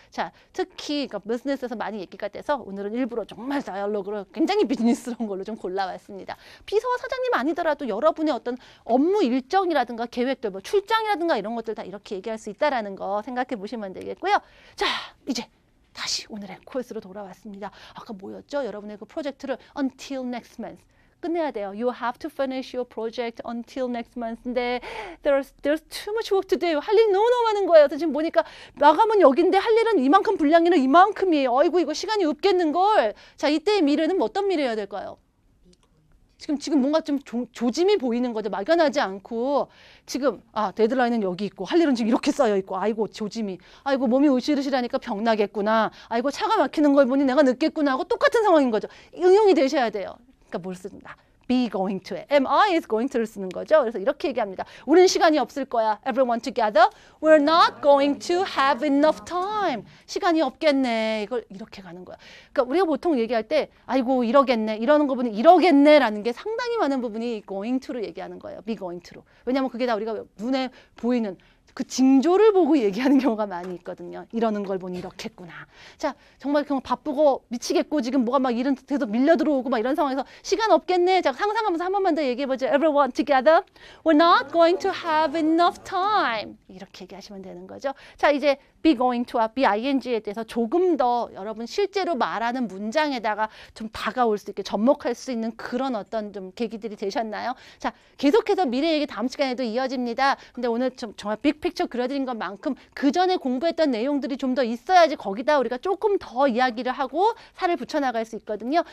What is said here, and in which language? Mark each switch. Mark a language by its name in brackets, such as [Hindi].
[Korean] 자, 특히 그러니까 비즈니스에서 많이 얘기가 돼서 오늘은 일부러 정말 다이얼로그로 굉장히 비즈니스러운 걸로 좀 골라왔습니다. 비서와 사장님 아니더라도 여러분의 어떤 업무 일정이라든가 계획들, 뭐 출장이라든가 이런 것들 다 이렇게 얘기할 수 있다라는 거 생각해 보시면 되겠고요. 자, 이제 다시 오늘의 코र्스로 돌아왔습니다. 아까 뭐였죠? 여러분의 그 프로젝트를 [English] until next month. [Korean] 끝내야 돼요. [English] You have to finish your project until next month. [Korean] 근데 [English] there's too much work to do. [Korean] 할 일이 너무 많은 거예요. 그래서 지금 보니까 마감은 여긴데 할 일은 이만큼 분량이는 이만큼이에요. 어이구 이거 시간이 없겠는걸. 자, 이때의 미래는 어떤 미래여야 될까요? 지금 뭔가 좀 조짐이 보이는 거죠. 막연하지 않고 지금 데드라인은 여기 있고 할 일은 지금 이렇게 쌓여 있고 아이고 조짐이 아이고 몸이 으실으실하니까 병 나겠구나. 아이고 차가 막히는 걸 보니 내가 늦겠구나 하고 똑같은 상황인 거죠. 응용이 되셔야 돼요. 그러니까 뭘 쓴다. be going to. [English] am I is going to를 [Korean] 쓰는 거죠. 그래서 이렇게 얘기합니다. 우리는 시간이 없을 거야. [English] Everyone together. We're not going to have enough time. [Korean] 시간이 없겠네. 이걸 이렇게 가는 거야. 그러니까 우리가 보통 얘기할 때 아이고 이러겠네. 이러는 거 보니 이러겠네라는 게 상당히 많은 부분이 going to로 얘기하는 거예요. be going to로. 왜냐하면 그게 다 우리가 눈에 보이는 그 징조를 보고 얘기하는 경우가 많이 있거든요. 이러는 걸 보니 이렇겠구나. 자, 정말 그냥 바쁘고 미치겠고 지금 뭐가 막 이런 데서 밀려 들어오고 막 이런 상황에서 시간 없겠네. 자, 상상하면서 한 번만 더 얘기해보죠. [English] Everyone together. We're not going to have enough time. [Korean] 이렇게 얘기하시면 되는 거죠. 자, 이제 be going to와 be ing에 대해서 조금 더 여러분 실제로 말하는 문장에다가 좀 다가올 수 있게 접목할 수 있는 그런 어떤 좀 계기들이 되셨나요? 자, 계속해서 미래 얘기 다음 시간에도 이어집니다. 근데 오늘 좀 정말 빅픽처 그려드린 것만큼 그 전에 공부했던 내용들이 좀 더 있어야지 거기다 우리가 조금 더 이야기를 하고 살을 붙여나갈 수 있거든요.